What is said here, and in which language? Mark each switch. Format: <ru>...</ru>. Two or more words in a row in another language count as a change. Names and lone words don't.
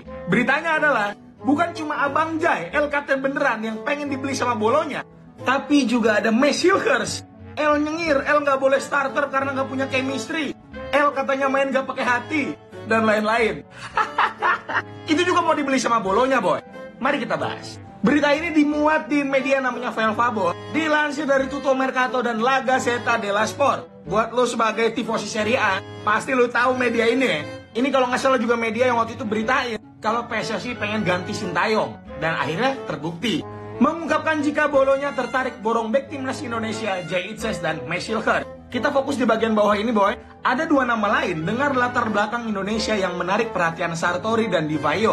<id>Beritanya adalah, bukan cuma Abang Jai, El Kapten beneran yang pengen dibeli sama Bolonya, tapi juga ada Max Hilgers. El nyengir, El nggak boleh starter karena nggak punya chemistry. El katanya main gak pakai hati, dan lain-lain. Itu juga mau dibeli sama Bolonya, boy. Mari kita bahas. Berita ini dimuat di media namanya Velfabo, dilansir dari Tutto Mercato dan La Gazzetta dello Sport. Buat lo sebagai tifosi Serie A, pasti lo tahu media ini ya. Ini kalau nggak salah juga media yang waktu itu beritain kalau PSSI pengen ganti Sintayong, dan akhirnya terbukti. Mengungkapkan jika Bolonya tertarik borong bek timnas Indonesia Jay Itzes dan Max Hilgers. Kita fokus di bagian bawah ini, boy. Ada dua nama lain dengar latar belakang Indonesia yang menarik perhatian Sartori dan Di Vaio.</id>